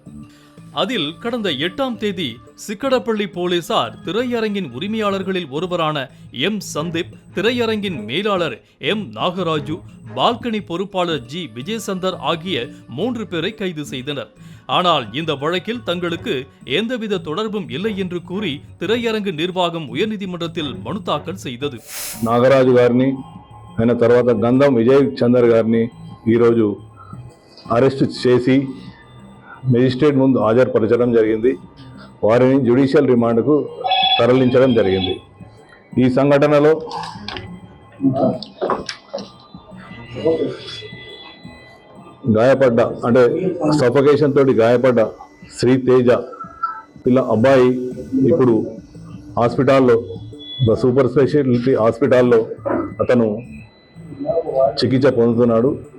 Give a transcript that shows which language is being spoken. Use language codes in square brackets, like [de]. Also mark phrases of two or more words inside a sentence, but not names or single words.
[ta] அதில் கடந்த 8ஆம் தேதி சிக்கடப்பள்ளி போலீசார் திரையரங்கின் உரிமையாளர்களில் ஒருவரான சந்தீப், திரையரங்கின் மேலாளர் நாகராஜு, பால்கனி பொறுப்பாளர் விஜயசந்தர் ஆகிய 3 பேரை கைது செய்தனர். ஆனால் இந்த வழக்கில் தங்களுக்கு எந்தவித தொடர்பும் இல்லை என்று கூறி திரையரங்கு நிர்வாகம் உயர்நீதிமன்றத்தில் மனு தாக்கல் செய்தது. [te] నాగరాజు గారిని ఆయన తర్వాత గంధం విజయ్ చందర్ గారిని ఈరోజు అరెస్ట్ చేసి మెజిస్ట్రేట్ ముందు హాజరుపరచడం జరిగింది. వారిని [en] judicial remand [te] తరలించడం జరిగింది. ఈ సంఘటనలో గాయపడ్డ అంటే సఫోకేషన్ తోటి గాయపడ్డ శ్రీతేజ అబ్బాయి ఇప్పుడు హాస్పిటల్లో [en] super speciality hospital [te] అతను చికిత్స పొందుతున్నాడు.